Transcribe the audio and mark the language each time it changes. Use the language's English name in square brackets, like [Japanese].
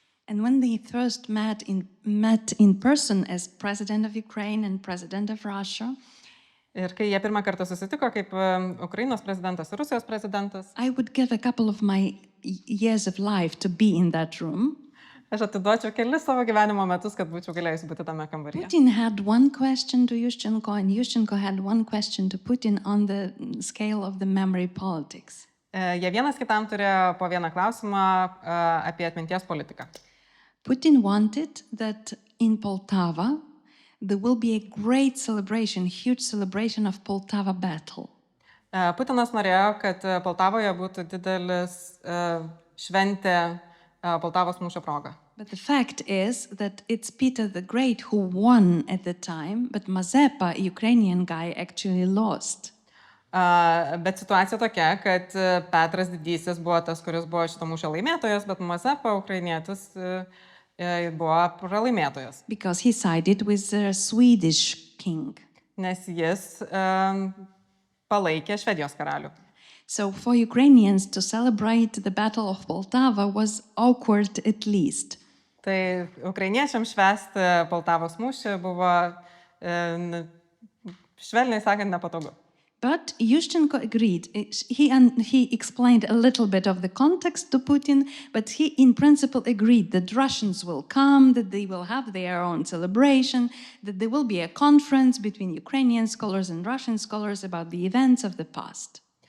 [English] And when they first met in person as president of Ukraine and president of Russia, [Lithuanian] ir kai jie pirmą kartą susitiko kaip Ukrainos prezidentas ir Rusijos prezidentas, [English] I would give a couple of my years of life to be in that room. [Lithuanian] Aš atiduočiau kelis savo gyvenimo metus, kad būčiau galėjusi būti tame kambaryje. [English] Putin had one question to Yushchenko and Yushchenko had one question to Putin on the scale of the memory politics. [Lithuanian] Jie vienas kitam turėjo po vieną klausimą apie atminties politiką. [English] Putin wanted that in Poltava there will be a great celebration, huge celebration of Poltava battle. [Lithuanian] Putinas norėjo, kad Poltavoje būtų didelis šventė Poltavos mūšio proga. [English] But the fact is that it's Peter the Great who won at the time, but Mazepa, a Ukrainian guy, actually lost. [Lithuanian] Bet situacija tokia, kad Petras Didysis buvo tas, kuris buvo šito mūšio laimėtojas, bet Mazepa, ukrainietis, buvo pralaimėtojas. [English] Because he sided with the Swedish king. [Lithuanian] Nes jis palaikė Švedijos karalių. [English] So for Ukrainians to celebrate the Battle of Poltava was awkward at least. [Lithuanian] Tai ukrainiečiams švęsti Poltavos mūšį buvo, švelniai sakant, nepatogu. [English] But Yushchenko agreed. He explained a little bit of the context to Putin, but he in principle agreed that Russians will come, that they will have their own celebration, that there will be a conference between Ukrainian scholars and Russian scholars about the events of the past.